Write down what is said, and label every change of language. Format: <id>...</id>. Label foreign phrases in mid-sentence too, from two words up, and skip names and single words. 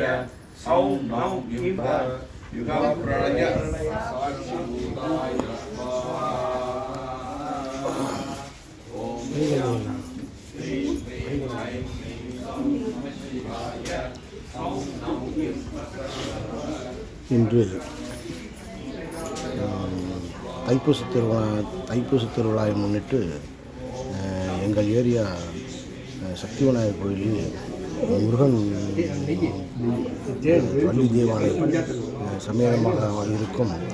<sa>सौं नौ युं युगप्रलयसाक्षिभूताय स्वाहा। ओम श्रीं ह्रीं ऐं क्लीं सौं नमः शिवाय। सौं नौ युं</sa> <ta>இன்று தைப்பூச திருவிழாவை முன்னிட்டு எங்கள் ஏரியா சக்தி விநாயகர் கோயிலில் முருகன் வள்ளி தேவாலயம் சமேதமாக இருக்கும்</ta>